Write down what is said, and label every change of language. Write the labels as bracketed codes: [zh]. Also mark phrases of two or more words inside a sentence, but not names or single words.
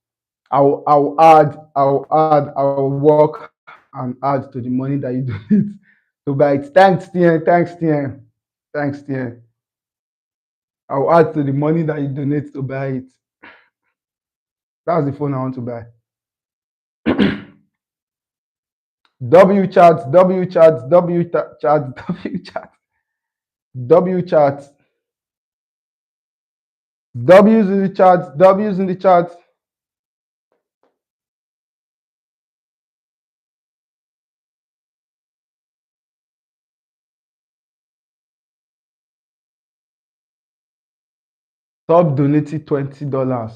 [en] I'll work and add to the money that you donate to buy it. Thanks, TN. Thanks, TN. Thanks, TN. I'll add to the money that you donate to buy it. That's the phone I want to buy. W chat, W chat, chat, W chat, W chat. W's in the chat, W's in the chat. Stop donating $20.